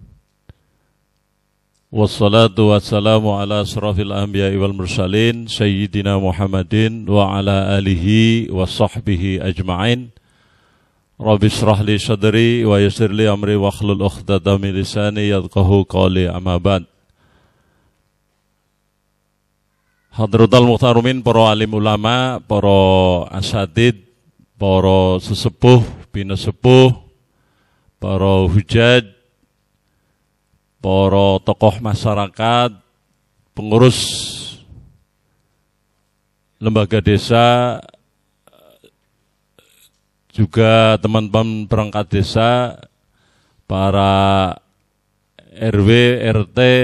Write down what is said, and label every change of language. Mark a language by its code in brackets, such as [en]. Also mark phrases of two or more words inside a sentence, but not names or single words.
[ar] والصلاة والسلام على أشرف الأنبياء والمرسلين سيدنا محمد وعلى آله وصحبه أجمعين. رب اشرح لي صدري ويسر لي أمري واحلل عقدة من لساني يفقهوا قولي، أما بعد. حضرة المحترمين, [id] para alim ulama, para asatid, para sesepuh, bina sepuh, para hujaj, para tokoh masyarakat, pengurus lembaga desa, juga teman-teman perangkat desa, para RW, RT,